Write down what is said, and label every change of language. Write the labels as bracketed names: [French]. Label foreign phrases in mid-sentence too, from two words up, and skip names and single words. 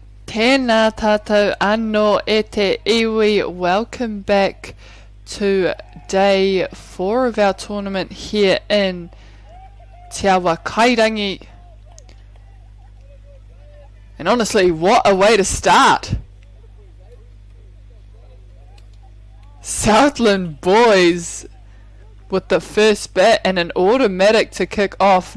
[Māori] Tēnā tātou anō e te iwi. [English] Welcome back to day 4 of our tournament here in Te Awa Kairangi. And honestly, what a way to start. Southland boys with the first bat and an automatic to kick off.